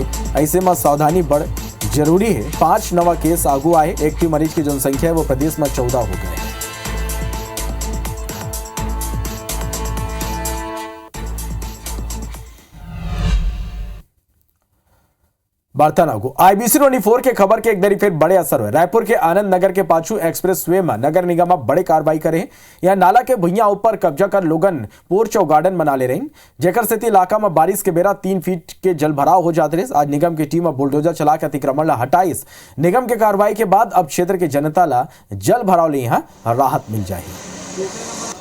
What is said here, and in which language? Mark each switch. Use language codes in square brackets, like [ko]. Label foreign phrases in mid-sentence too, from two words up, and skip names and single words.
[hne] ऐसे में सावधानी बड़ जरूरी है। 5 नवा केस आगू आए। एक्टिव मरीज की जनसंख्या है वो प्रदेश में 14 हो गए। वार्तानागो IBC 24 के खबर के एक बारी फिर बड़े असर हुए। रायपुर के आनंद नगर के पाछू एक्सप्रेस वे में नगर निगम बड़े कार्रवाई करे। यहाँ नाला के भुइया ऊपर कब्जा कर लोगन पोर्च और गार्डन बना ले रही, जेकर से इलाका में बारिश के बेरा 3 फीट के जल भराव हो जाते रहे। आज निगम की टीम बुलडोजर चला के अतिक्रमण ला हटाइस। निगम के कार्रवाई के बाद अब क्षेत्र के जनता ला जल भराव ले यहाँ राहत मिल जाएगी।